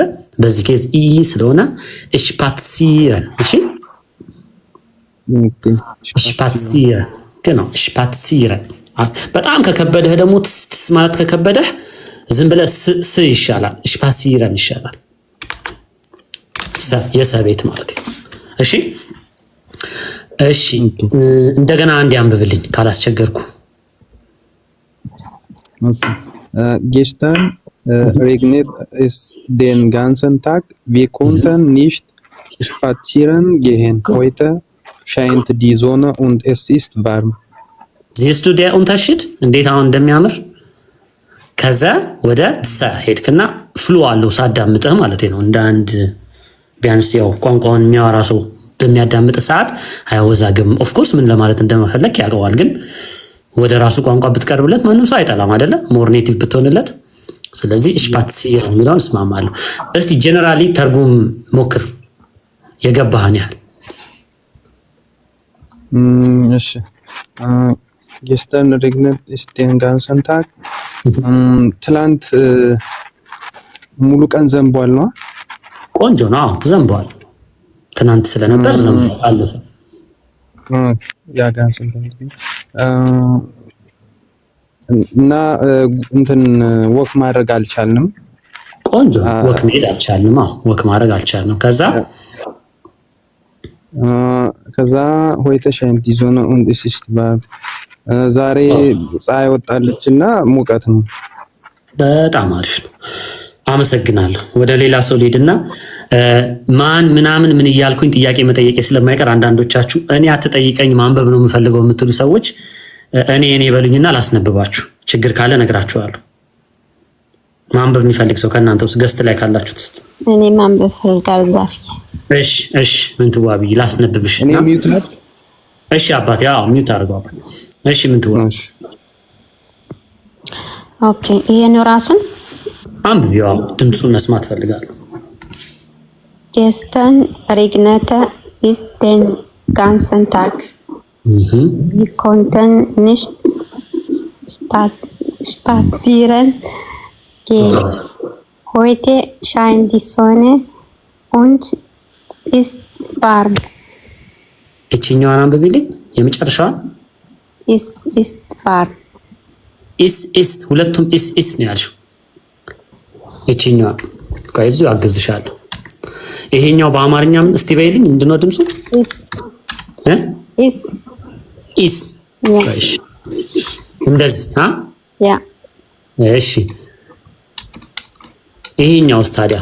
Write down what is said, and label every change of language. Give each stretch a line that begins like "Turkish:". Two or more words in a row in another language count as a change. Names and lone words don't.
Amharic: በዚህ ኬዝ ኢ ስለሆነ ስፓትሲረን። እሺ ስፓትሲረን ግን ስፓትሲረን። በጣም ከከበደህ ደግሞ ትስ ማለት ከከበደህ ዝም ብለህ ስ ይሻላል። ስፓትሲረን ይሻላል። የሰቤት ማለት ነው። እሺ እሺ እንደገና አንድ አንብብልኝ ካላስቸገርኩ። Okay.
German: Gestern regnet es den ganzen Tag. Wir konnten nicht spazieren gehen. Heute scheint die Sonne und es ist warm. Siehst du der Unterschied?
Amharic: እንዴት አሁን እንደሚያምር ከዛ ወደ ጸ ሄድክና ፍሎ አለው ሳዳምጥህ ማለት ነው። እንደ አንድ ቢያንስ ያው ቋንቋውን የሚያወራ ሰው በሚያዳምጥ ሰዓት አይወዛግም።
English: of course
Amharic: ምን ለማለት እንደማፈለክ ያውቀዋል ግን ወደ ራሱ ቋንቋ ብትቀርብለት ማንም ሰው አይጠላም አይደለ?
English: more native
Amharic: ብትሆንለት። ስለዚህ ስፓትሲረን የሚለውን እስማማለሁ። እስቲ ጀነራሊ ተርጉም ሞክር የገባህን ያህል።
German: እሺ gestern regnet es den ganzen Tag.
Amharic: ትላንት ሙሉ ቀን ዘንቧል ነው። ቆንጆ ነው። ዘንቧል። ትናንት ስለነበር ዘንቧል አለፈ። ያ
German: ganzen Tag
Amharic: እና እንትን ወክ ማድረግ አልቻልንም። ቆንጆ ወክ መሄድ አልቻልንም። ወክ ማድረግ አልቻልንም። ከዛ
German: heute scheint die Sonne und es ist warm.
Amharic: ዛሬ ፀሐይ ወጣለችና ሙቀት ነው። በጣም አሪፍ ነው። አመሰግናለሁ። ወደ ሌላ ሰው ልሂድና ማን ምናምን ምን እያልኩኝ ጥያቄ መጠየቄ ስለማይቀር አንዳንዶቻችሁ እኔ አትጠይቀኝ ማንበብ ነው የምፈልገው የምትሉ ሰዎች እኔ በሉኝና ላስነብባችሁ። ችግር ካለ ነግራችኋለሁ። ማንበብ የሚፈልግ ሰው ከእናንተ ውስጥ ገስት ላይ ካላችሁት ውስጥ እኔ ማንበብ ፈልጋለሁ። ዛፊ እሺ ምን ትዋቢ ላስነብብሽ። እኔ ሚውት ነው። እሺ አባቴ ያው ሚውት አድርገው። እሺ ምን ትዋቢ። ኦኬ ይሄ ነው ራሱን አንብብ። ያው ድምፁን መስማት ፈልጋለሁ።
German: Gestern regnete es den ganzen Tag. Wir konnten nicht spazieren gehen. Heute scheint die Sonne und ist warm.
Amharic: እቺኛዋን አንብቢልኝ የመጨረሻዋን።
German: ist warm.
Amharic: ist ሁለቱም is ነው ያልሽው። እቺኛዋ ከዚህ አግዝሻለሁ። ይሄኛው በአማርኛም እስቲ በይልኝ ምንድነው ድምፁ? is እሺ እንደዚህ ያ እሺ ይሄኛውስ ታዲያ?